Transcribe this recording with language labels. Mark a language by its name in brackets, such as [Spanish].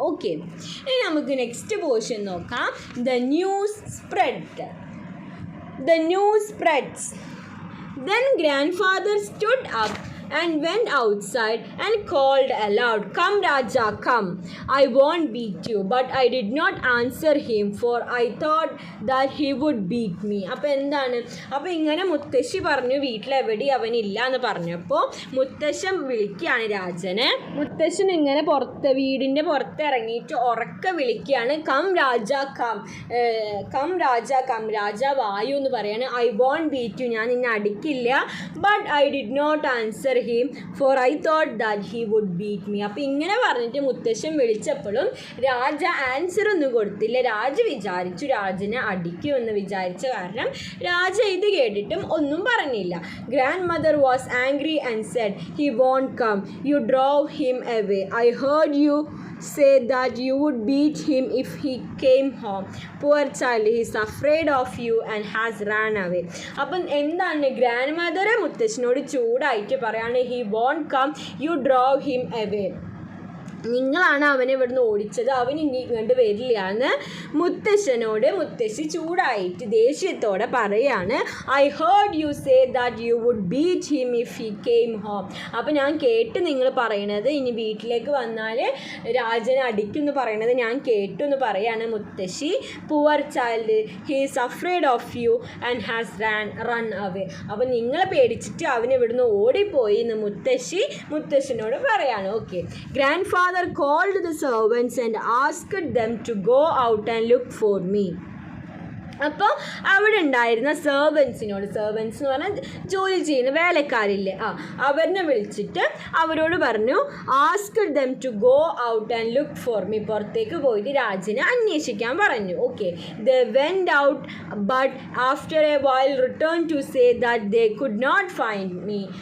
[Malayalam] Okay, ഇനി നമുക്ക് next portion നോക്കാം. [English] The news spread. the news spreads. Then grandfather stood up and went outside and called aloud, "Come, Raja, come. I won't beat you." But I did not answer him, for I thought that he would beat me. [Malayalam] അപ്പോൾ എന്താണ്, അപ്പോൾ ഇങ്ങനെ മുത്തശ്ശി പറഞ്ഞു വീട്ടിലെവിടെ അവനില്ല എന്ന് പറഞ്ഞപ്പോൾ മുത്തശ്ശൻ വിളിക്കുകയാണ് രാജനെ. മുത്തശ്ശൻ ഇങ്ങനെ വീടിൻ്റെ പുറത്തിറങ്ങിയിട്ട് ഉറക്കെ വിളിക്കുകയാണ്, [English] "come Raja come, come Raja come, [Malayalam] രാജ വായു" എന്ന് പറയാണ്. [English] "I won't beat you, [Malayalam] ഞാൻ നിന്നെ അടിക്കില്ല." [English] But I did not answer him, for I thought that he would beat me. [Malayalam] അപ്പോൾ ഇങ്ങനെ പറഞ്ഞിട്ട് മുത്തശ്ശൻ വിളിച്ചപ്പോഴും രാജ ആൻസർ ഒന്നും കൊടുത്തില്ല. രാജ വിചാരിച്ചു രാജനെ അടിക്കുമെന്ന് വിചാരിച്ച കാരണം രാജ ഇത് കേട്ടിട്ടും ഒന്നും പറഞ്ഞില്ല. [English] Grandmother was angry and said, "He won't come. You drove him away. I heard you say that you would beat him if he came home. Poor child, he is afraid of you and has ran away." [Malayalam] അപ്പം എന്താണ് grand mother മുത്തശ്ശനോട് ചൂടായിട്ട് പറയാണ്, [English] "He won't come. You drove him away. [Malayalam] നിങ്ങളാണ് അവനെ ഇവിടുന്ന് ഓടിച്ചത്, അവൻ ഇനി ഇങ്ങോട്ട് വരില്ല" എന്ന് മുത്തശ്ശനോട് മുത്തശ്ശി ചൂടായിട്ട് ദേഷ്യത്തോടെ പറയാണ്. [English] "I heard you say that you would beat him if he came home." [Malayalam] അപ്പോൾ ഞാൻ കേട്ട് നിങ്ങൾ പറയണത് ഇനി വീട്ടിലേക്ക് വന്നാൽ രാജനെ അടിക്കുമെന്ന് പറയണത് ഞാൻ കേട്ടു എന്ന് പറയാണ് മുത്തശ്ശി. [English] "Poor child, he is afraid of you and has run away." [Malayalam] അപ്പോൾ നിങ്ങളെ പേടിച്ചിട്ട് അവൻ ഇവിടുന്ന് ഓടിപ്പോയി എന്ന് മുത്തശ്ശനോട് പറയാണ്. [English] Okay, grandfather called the servants and asked them to go out and look for me. [Malayalam] അപ്പോൾ അവിടെ ഉണ്ടായിരുന്ന സെർവൻസ് എന്ന് പറഞ്ഞാൽ ജോലി ചെയ്യുന്ന വേലക്കാരില്ലേ, അവരെ വിളിച്ചിട്ട് അവരോട് പറഞ്ഞു, [English] "Asked them to go out and look for me." [Malayalam] പുറത്തേക്ക് പോയിട്ട് രാജനെ അന്വേഷിക്കാൻ പറഞ്ഞു. [English] Okay, they went out but after a while return to say that they could not find me.